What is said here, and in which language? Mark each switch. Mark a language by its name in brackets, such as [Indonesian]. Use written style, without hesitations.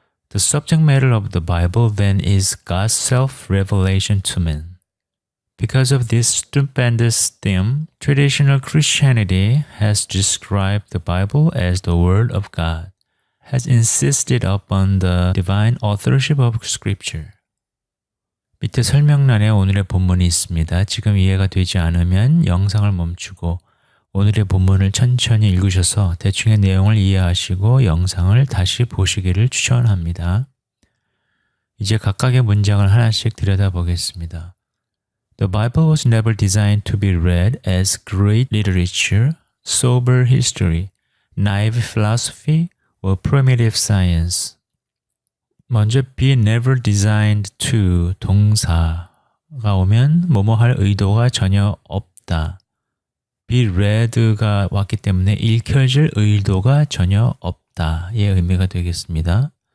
[English] The subject matter of the Bible then is God's self-revelation to men. Because of this stupendous theme, traditional Christianity has described the Bible as the Word of God, has insisted upon the divine authorship of Scripture. [Korean] 밑에 설명란에 오늘의 본문이 있습니다. 지금 이해가 되지 않으면 영상을 멈추고 오늘의 본문을 천천히 읽으셔서 대충의 내용을 이해하시고 영상을 다시 보시기를 추천합니다. 이제 각각의 문장을 하나씩 들여다보겠습니다. [English] The Bible was never designed to be read as great literature, sober history, naive philosophy, or primitive science. [Korean] 먼저 [English] be never designed to [Korean] 동사가 오면 뭐뭐 할 의도가 전혀 없다. be read가 왔기 때문에 읽혀질 의도가 전혀 없다의 의미가 되겠습니다.